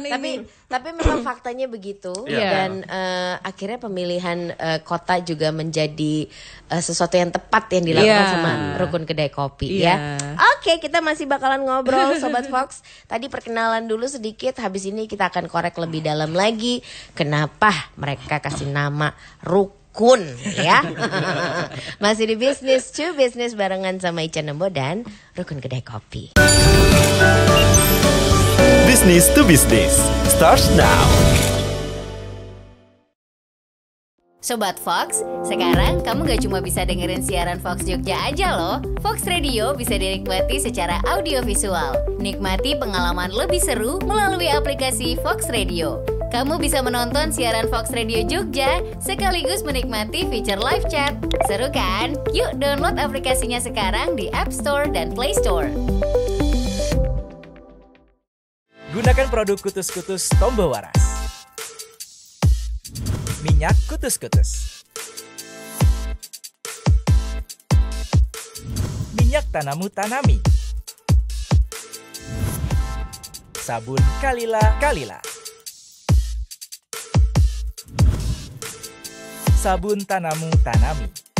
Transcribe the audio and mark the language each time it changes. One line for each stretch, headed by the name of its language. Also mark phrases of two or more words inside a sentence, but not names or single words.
Indonesian: tapi memang faktanya begitu dan akhirnya pemilihan kota juga menjadi sesuatu yang tepat yang dilakukan sama Rukun Kedai Kopi ya. Oke, kita masih bakalan ngobrol Sobat Fox. Tadi perkenalan dulu sedikit, habis ini kita akan korek lebih dalam lagi kenapa mereka kasih nama Rukun ya. Masih di Business to Business barengan sama Ica Nembo dan Rukun Kedai Kopi.
English: Business to Business starts now.
Indonesian: Sobat Fox, sekarang kamu gak cuma bisa dengerin siaran Fox Jogja aja loh. Fox Radio bisa dinikmati secara audiovisual. Nikmati pengalaman lebih seru melalui aplikasi Fox Radio. Kamu bisa menonton siaran Fox Radio Jogja sekaligus menikmati fitur
English: live chat.
Indonesian: Seru kan? Yuk download aplikasinya sekarang di App Store dan Play Store. Gunakan produk Kutus-Kutus Tombo Waras. Minyak Kutus-Kutus. Minyak Tanamu Tanami. Sabun Kalila. Sabun Tanamu Tanami.